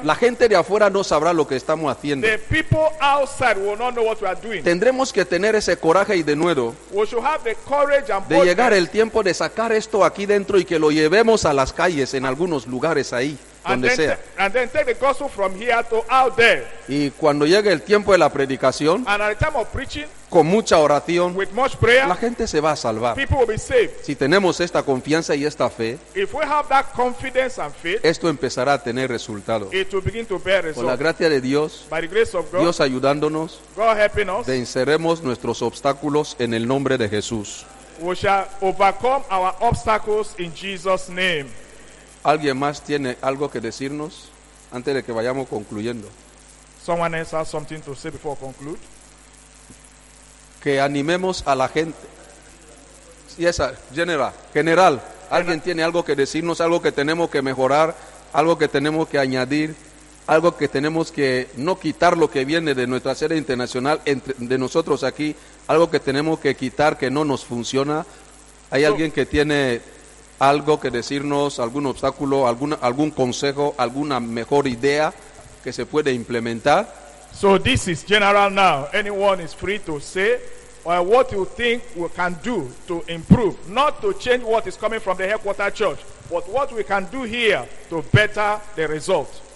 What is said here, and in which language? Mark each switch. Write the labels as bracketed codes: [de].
[es] la gente de afuera no sabrá lo que estamos haciendo. [en] The people outside will not know what we are doing. [es] Tendremos que tener ese coraje y denuedo [en] we should have the courage and [es] de llegar el tiempo de sacar esto aquí dentro y que lo llevemos a las calles en algunos lugares ahí. Donde [en] and then, [es] sea. [en] And then take the gospel from here to out there. [es] Y cuando llegue el tiempo de la predicación, [en] and at the time of preaching, [es] con mucha oración, [en] with much prayer, [es] la gente se va a salvar. [en] People will be saved. [es] Si tenemos esta confianza y esta fe, [en] if we have that confidence and faith, [es] esto empezará a tener resultado. [en] It will begin to bear result. [es] Con la gracia de Dios, [en] by the grace of God, [es] Dios ayudándonos, [en] God helping us, [es] venceremos nuestros obstáculos en el nombre de Jesús. [en] We shall overcome our obstacles in Jesus' name. [es] ¿Alguien más tiene algo que decirnos antes de que vayamos concluyendo? [en] Someone else has something to say before conclude. [es] Que animemos a la gente. [en] Yes, sir. General. [es] ¿Alguien tiene algo que decirnos, algo que tenemos que mejorar, algo que tenemos que añadir, algo que tenemos que no quitar lo que viene de nuestra sede internacional, de nosotros aquí, algo que tenemos que quitar que no nos funciona? ¿Hay alguien que tiene algo que decirnos, algún obstáculo, algún consejo, alguna mejor idea que se puede implementar? [en] So this is general now. Anyone is free to say what you think we can do to improve, not to change what is coming from the headquarter church, but what we can do here to better the result.